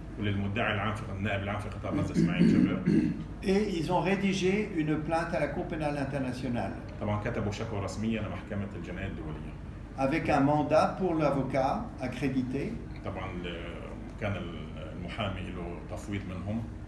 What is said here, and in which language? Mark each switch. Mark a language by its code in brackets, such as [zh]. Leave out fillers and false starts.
[ar] وللمدعي العام في النائب العام في قطاع غزة إسماعيل جابر. [fr] Et ils ont rédigé une plainte à la Cour pénale internationale. [ar] طبعا كتبوا شكوى رسمية لمحكمة الجنايات الدولية. [fr] Avec un mandat pour l'avocat accrédité. [ar] طبعا كان المحامي له تفويض منهم.